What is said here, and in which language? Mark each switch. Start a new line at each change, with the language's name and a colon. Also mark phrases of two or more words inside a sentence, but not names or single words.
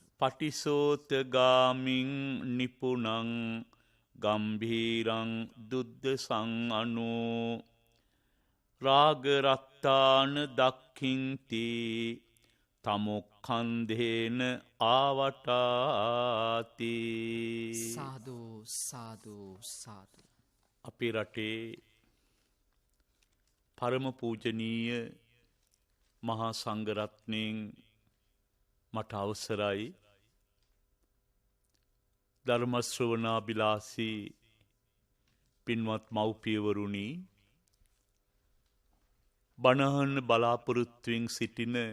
Pali: පටිසෝතගාමින් නිපුනං ගම්භීරං දුද්දසං අනෝ රාගරත්තාන දක්ඛින්ති තමොක්ඛන්දේන ආවටාති.
Sinhala: සාදු සාදු සාදු. අපේ රටේ පරම පූජනීය මහා සංඝරත්නයෙන් මට අවසරයි ධර්ම ශ්‍රවණාබිලාසී පින්වත් මව්පියවරුනි, බණහන් බලාපොරොත්තුවෙන් සිටින